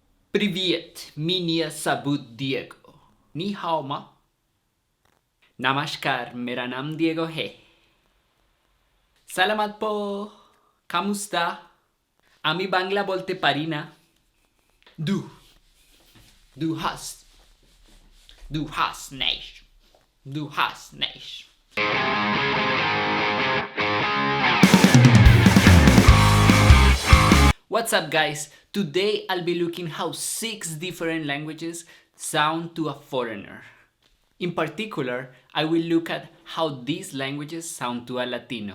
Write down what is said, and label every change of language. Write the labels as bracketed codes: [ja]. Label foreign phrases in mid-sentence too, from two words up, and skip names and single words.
[ru] Привет, меня зовут Diego. [zh] 你好吗. [hi] नमस्कार, मेरा नाम Diego है. [tl] Salamat po. Kamusta? [bn] আমি বাংলা বলতে পারি না. [de] Du. Du hast. Du hast nicht. Du hast nicht. [en] What's up, guys? Today I'll be looking how 6 different languages sound to a foreigner. In particular, I will look at how these languages sound to a Latino.